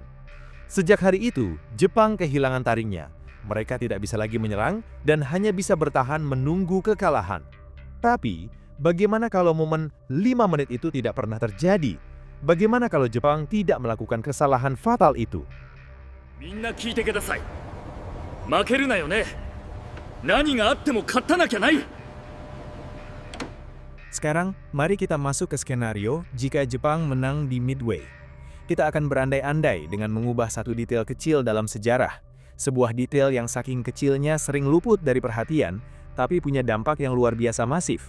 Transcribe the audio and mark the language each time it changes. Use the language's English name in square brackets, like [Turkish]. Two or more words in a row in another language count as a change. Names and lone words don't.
[Indonesian] Sejak hari itu, Jepang kehilangan taringnya. Mereka tidak bisa lagi menyerang dan hanya bisa bertahan menunggu kekalahan. Tapi, bagaimana kalau momen 5 menit itu tidak pernah terjadi? Bagaimana kalau Jepang tidak melakukan kesalahan fatal itu? [Japanese] みんな聞いてください。負けるなよね。何があっても勝たなきゃない。 [Indonesian] Sekarang, mari kita masuk ke skenario jika Jepang menang di Midway. Kita akan berandai-andai dengan mengubah satu detail kecil dalam sejarah. Sebuah detail yang saking kecilnya sering luput dari perhatian, tapi punya dampak yang luar biasa masif.